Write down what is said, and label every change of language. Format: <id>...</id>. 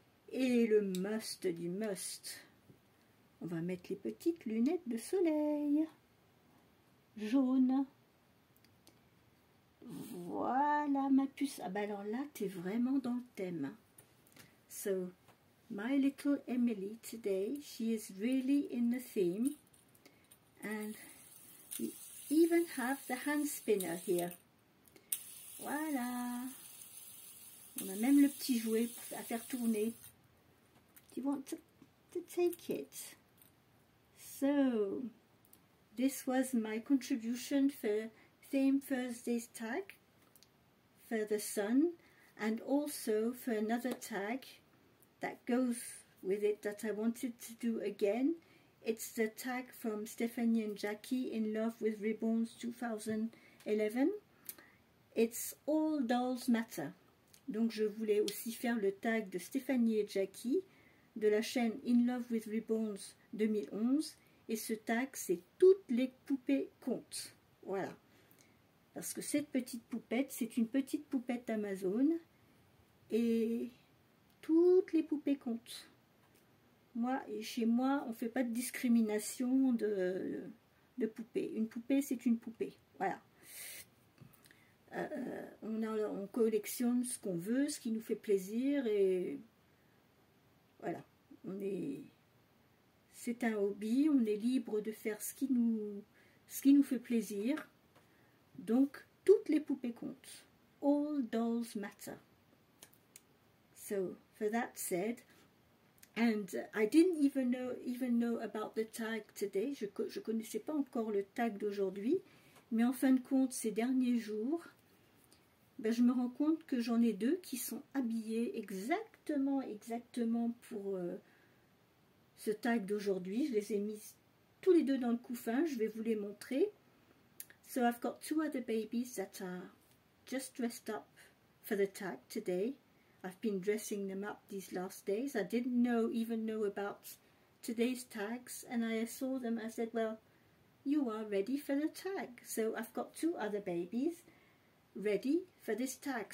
<fr>Et le must du must. On va mettre les petites lunettes de soleil. Jaune. Voilà ma puce. Ah bah alors là, t'es vraiment dans le thème.</fr> <en>So, my little Emily today, she is really in the theme. And we even have the hand spinner here.</en> <fr>Voilà. On a même le petit jouet à faire tourner.</fr> <en>Do you want to take it? So, this was my contribution for Theme Thursday's tag for the sun, and also for another tag that goes with it that I wanted to do again. It's the tag from Stephanie and Jackie, In Love with Ribbons 2011. It's All Dolls Matter.</en> <fr>Donc je voulais aussi faire le tag de Stephanie et Jackie de la chaîne In Love with Ribbons 2011. Et ce tag, c'est Toutes les poupées comptent. Voilà. Parce que cette petite poupette, c'est une petite poupette Amazon. Et toutes les poupées comptent. Moi, et chez moi, on ne fait pas de discrimination de poupées. Une poupée, c'est une poupée. Voilà. On collectionne ce qu'on veut, ce qui nous fait plaisir. Et voilà. C'est un hobby. On est libre de faire ce qui nous fait plaisir. Donc, toutes les poupées comptent.</fr> <en>All dolls matter. So, for that said... And I didn't even know about the tag today.</en> <fr>Je connaissais pas encore le tag d'aujourd'hui. Mais en fin de compte, ces derniers jours, ben, je me rends compte que j'en ai deux qui sont habillés exactement pour ce tag d'aujourd'hui. Je les ai mis tous les deux dans le couffin. Je vais vous les montrer.</fr> <en>So I've got two other babies that are just dressed up for the tag today. I've been dressing them up these last days. I didn't even know about today's tags, and I saw them. I said, well, you are ready for the tag. So I've got two other babies ready for this tag.</en>